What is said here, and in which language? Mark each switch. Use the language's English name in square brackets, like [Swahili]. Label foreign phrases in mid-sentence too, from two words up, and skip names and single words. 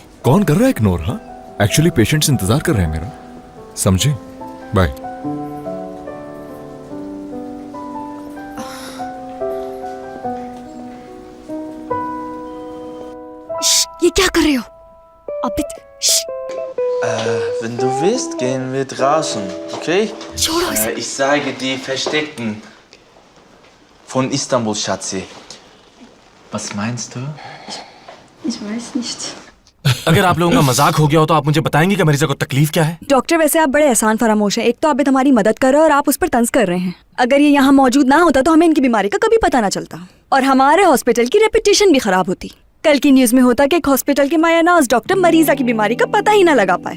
[Hindi] कौन कर रहा है इग्नोर? हाँ, [English] actually patients [Hindi] इंतजार कर रहे हैं मेरा, समझे? बाय। ये क्या कर रहे हो? आबिद, [German] Wenn du willst, gehen wir draußen, okay? [Hindi] छोड़ो इसे। [German] Ich zeige die Versteckten von Istanbul, Schatzi. Was meinst du? Ich weiß nicht. [Hindi] अगर आप लोगों का मजाक हो गया हो तो आप मुझे बताएंगे कि मरीजा को तकलीफ क्या है? डॉक्टर, वैसे आप बड़े एहसान फरामोश हैं। एक तो आबिद हमारी मदद कर रहे हैं और आप उस पर तंज कर रहे हैं। अगर ये यहाँ मौजूद ना होता तो हमें इनकी बीमारी का कभी पता ना चलता और हमारे हॉस्पिटल की रेपुटेशन भी खराब होती। कल की न्यूज में होता कि एक हॉस्पिटल के मायानाज डॉक्टर मरीजा की बीमारी का पता ही ना लगा पाए।